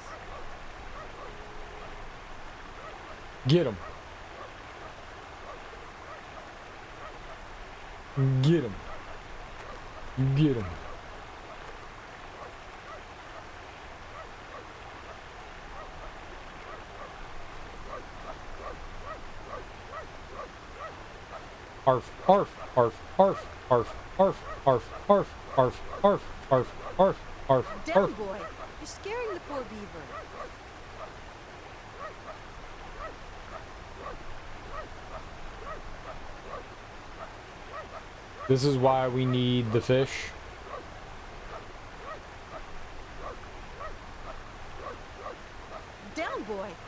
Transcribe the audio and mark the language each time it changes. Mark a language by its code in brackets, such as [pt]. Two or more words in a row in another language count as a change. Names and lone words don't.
[en] Get him. Get him. Get him. Arf, arf, arf, arf, arf, arf, arf, arf, arf, arf, arf, arf, arf, Down, arf. boy! You're scaring the poor beaver. This is why we need the fish. Down, boy!